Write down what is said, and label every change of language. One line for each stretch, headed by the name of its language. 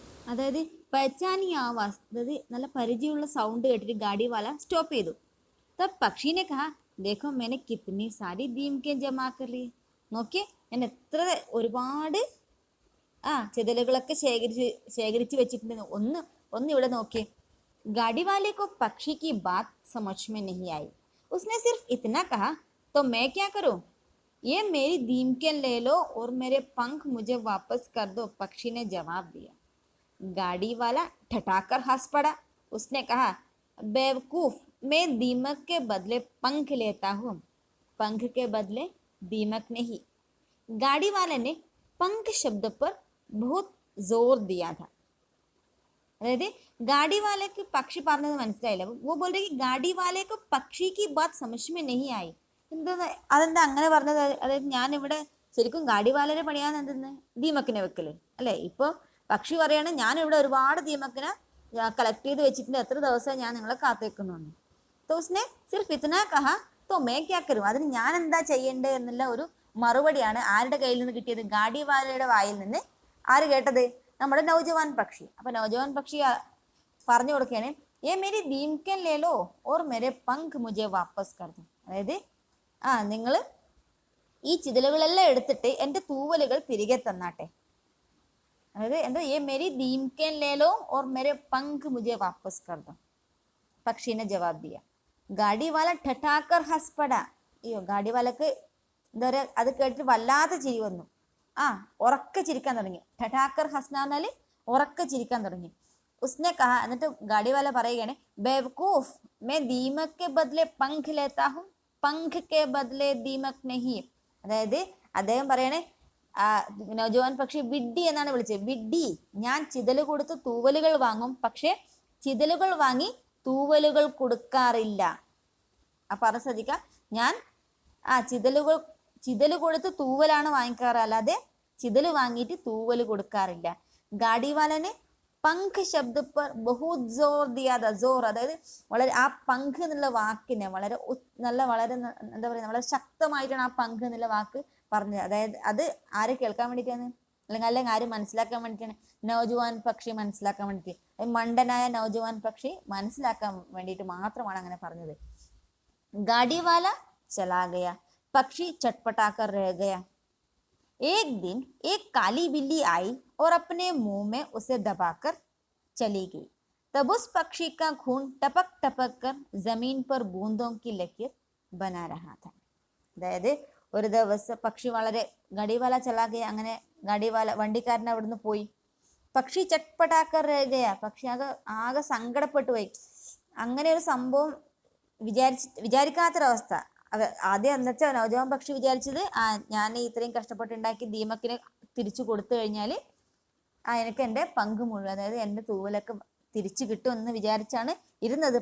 Malayalam: അതായത്
Hindi: പഹചാനി ആവാസ്,
Malayalam: അതായത് നല്ല പരിചയമുള്ള സൗണ്ട് കേട്ടിട്ട് ഗാഡി വാല സ്റ്റോപ്പ് ചെയ്തു.
Hindi: തബ് പക്ഷീനെ കഹാ, ദേഖോ मैंने कितनी सारी दीमकें जमा कर ली,
Malayalam: നോക്കിയേ ഞാൻ എത്ര ഒരുപാട് ചിതലുകളൊക്കെ ശേഖരിച്ച് വെച്ചിട്ടുണ്ടെന്ന്. ഒന്ന് ഇവിടെ നോക്കിയേ.
Hindi: गाड़ी वाले को पक्षी की बात समझ में नहीं आई. उसने सिर्फ इतना कहा, तो मैं क्या करूं, ये मेरी दीमकें ले लो और मेरे पंख मुझे वापस कर दो, पक्षी ने जवाब दिया. गाड़ी वाला ठठाकर हंस पड़ा. उसने कहा, बेवकूफ, मैं दीमक के बदले पंख लेता हूँ, पंख के बदले दीमक नहीं. गाड़ी वाले ने पंख शब्द पर बहुत जोर दिया था.
Malayalam: അതായത് ഗാഡി വാലയ്ക്ക് പക്ഷി പറഞ്ഞത് മനസ്സിലായില്ല.
Hindi: वो बोल रहे कि गाड़ी वाले को पक्षी की बात समझ में नहीं आई.
Malayalam: അതെന്താ അങ്ങനെ പറഞ്ഞത്? അതായത് ഞാനിവിടെ ശരിക്കും ഗാഡി വാലരെ പണിയാൻ എന്തെന്ന് ദീമക്കിനെ വെക്കല് അല്ലേ. ഇപ്പോൾ പക്ഷി പറയാണ്, ഞാനിവിടെ ഒരുപാട് ദീമക്കിനെ കളക്ട് ചെയ്ത് വെച്ചിട്ടുണ്ട്, എത്ര ദിവസം ഞാൻ നിങ്ങളെ കാത്തേക്കുന്നു.
Hindi: तो उसने सिर्फ इतना कहा, तो मैं क्या करूं,
Malayalam: അതിന് ഞാൻ എന്താ ചെയ്യേണ്ടത് എന്നുള്ള ഒരു മറുപടിയാണ് ആരുടെ കയ്യിൽ നിന്ന് കിട്ടിയത്? ഗാഡി വാലയുടെ വായിൽ നിന്ന്. ആര് കേട്ടത്? നമ്മുടെ നൗജവാൻ പക്ഷി. അപ്പൊ നൗജവാൻ പക്ഷി പറഞ്ഞു കൊടുക്കുകയാണ്,
Hindi: ഏ മേരി ദീംകൻ ലേലോ ഓർ മേരെ പങ്ക് മുझे വാപ്പസ് കർ ദോ.
Malayalam: അതായത് നിങ്ങൾ ഈ ചിതലുകളെല്ലാം എടുത്തിട്ട് എൻ്റെ തൂവലുകൾ തിരികെ തന്നാട്ടെ. അതായത് എന്താ,
Hindi: ഏ മേരി ദീംകൻ ലേലോ ഓർ മേരെ പങ്ക് മുझे വാപ്പസ് കർ ദോ, പക്ഷി ने जवाब दिया. गाड़ी वाला ठठाकर हंस पड़ा.
Malayalam: അയ്യോ, ഗാഡി വാലക്ക് എന്താ പറയുക, അത് കേട്ടിട്ട് വല്ലാത്ത ചിരി വന്നു. ഉറക്കെ ചിരിക്കാൻ തുടങ്ങി.
Hindi: ठठाकर हंसना
Malayalam: പറഞ്ഞാൽ ഉറക്കെ ചിരിക്കാൻ തുടങ്ങി.
Hindi: उसने कहा,
Malayalam: എന്നിട്ട് ഗാഡി വാല പറയുകയാണ്,
Hindi: बेवकूफ, मैं दीमक के बदले पंख लेता हूँ, पंख के बदले दीमक नहीं.
Malayalam: അതായത് അദ്ദേഹം പറയണേ, നൗജവാൻ പക്ഷി വിഡ്ഢി എന്നാണ് വിളിച്ചത്. വിഡ്ഢി, ഞാൻ ചിതല് കൊടുത്ത് തൂവലുകൾ വാങ്ങും, പക്ഷെ ചിതലുകൾ വാങ്ങി തൂവലുകൾ കൊടുക്കാറില്ല. പറഞ്ഞ ശ്രദ്ധിക്ക, ഞാൻ ചിതല് കൊടുത്ത് തൂവലാണ് വാങ്ങിക്കാറ്, അല്ലാതെ ചിതല് വാങ്ങിയിട്ട് തൂവല് കൊടുക്കാറില്ല.
Hindi: ഗാഡി വാലനെ പങ്ക് ശബ്ദ പർ ബഹുത് ജോർ ദിയാ.
Malayalam: ജോർ അതായത് വളരെ, ആ പങ്ക് എന്നുള്ള വാക്കിനെ വളരെ എന്താ പറയുക, വളരെ ശക്തമായിട്ടാണ് ആ പങ്ക് എന്നുള്ള വാക്ക് പറഞ്ഞത്. അതായത് അത് ആരെ കേൾക്കാൻ വേണ്ടിയിട്ടാണ്, അല്ലെങ്കിൽ ആര് മനസ്സിലാക്കാൻ വേണ്ടിയിട്ടാണ്? നൗജവാൻ പക്ഷി മനസ്സിലാക്കാൻ വേണ്ടിയിട്ട്, മണ്ടനായ നൗജവാൻ പക്ഷി മനസ്സിലാക്കാൻ വേണ്ടിയിട്ട് മാത്രമാണ് അങ്ങനെ പറഞ്ഞത്.
Hindi: गाड़ी वाला चला गया, पक्षी चटपटाकर रह गया. एक दिन एक काली बिल्ली आई और अपने मुंह में उसे दबाकर चली गई. तब उस पक्षी का खून टपक टपक कर जमीन पर बूंदों की लकीर बना रहा था.
Malayalam: അതായത് ഒരു ദിവസം പക്ഷി വളരെ, ഗാഡിവാല ചലാകെ, അങ്ങനെ ഗാഡിവാല വണ്ടിക്കാരൻ അവിടുന്ന് പോയി. പക്ഷി
Hindi: ചട്പടാക്കർ രഹ ഗയ,
Malayalam: പക്ഷി ആകെ സങ്കടപ്പെട്ടു പോയി. അങ്ങനെ ഒരു സംഭവം വിചാരിക്കാത്തൊരവസ്ഥ. ആദ്യം എന്നുവെച്ചാൽ നൗജവാൻ പക്ഷി വിചാരിച്ചത്, ഞാൻ ഇത്രയും കഷ്ടപ്പെട്ടുണ്ടാക്കി ദീമക്കിനെ തിരിച്ചു കൊടുത്തു കഴിഞ്ഞാൽ എനിക്ക് എൻ്റെ പങ്ക് മുഴുവൻ, അതായത് എൻ്റെ തൂവലൊക്കെ തിരിച്ചു കിട്ടുമെന്ന് വിചാരിച്ചാണ് ഇരുന്നത്.